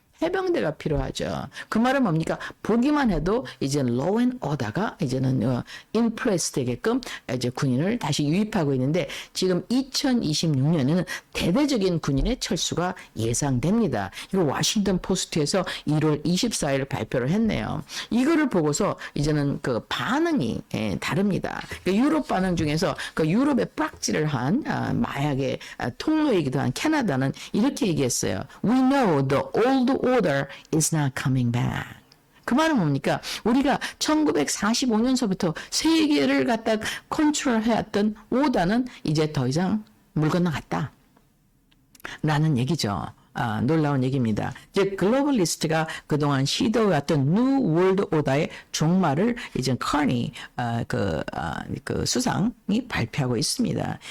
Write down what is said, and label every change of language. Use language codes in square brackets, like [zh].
[ko] 해병대가 필요하죠. 그 말은 뭡니까? 보기만 해도 이제 [en] law and order [ko] 가 이제는 [en] in place [ko] 되게끔 이제 군인을 다시 유입하고 있는데 지금 2026년에는 대대적인 군인의 철수가 예상됩니다. 이거 워싱턴 포스트에서 1월 24일 발표를 했네요. 이거를 보고서 이제는 그 반응이 다릅니다. 유럽 반응 중에서 유럽에 빡지를 한 마약의 통로이기도 한 캐나다는 이렇게 얘기했어요. [en] We know the old order is not coming back. [ko] 그 말은 뭡니까? 우리가 1945년서부터 세계를 갖다 컨트롤해왔던 오다는 이제 더 이상 물 건너갔다. 라는 얘기죠. 놀라운 얘기입니다. 이제 글로벌리스트가 그동안 시도해왔던 뉴 월드 오더의 종말을 이제 커니 그 수상이 발표하고 있습니다.